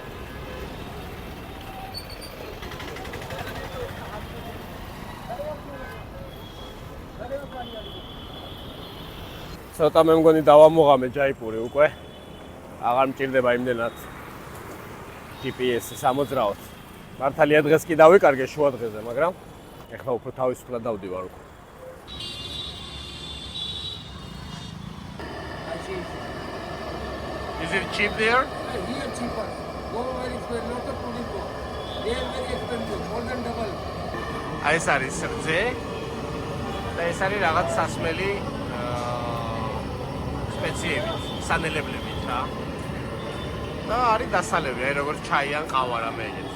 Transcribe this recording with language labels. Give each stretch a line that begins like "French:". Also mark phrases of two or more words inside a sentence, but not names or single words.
Georgian: ცოტა მე მგონი დავამოღამე ჯაიპური უკვე. აღარ მჭირდება იმდენად GPS-ი სამოძრაოდ. მართალია დღეს კი დავიკარგე შუა დღეზე, მაგრამ ეხლა უფრო თავისუფლად დავდივარ უკვე.
English: Is it cheap there? Here cheaper. Go where it's where lot of people go. They are very expensive, more than double.
Georgian: აი ეს არის რძე და ეს არის რაღაც სასმელი სპეციებით, სანელებლებით რა. და არის დასალევი, აი როგორც ჩაი ან ყავა რამე ეგეთი.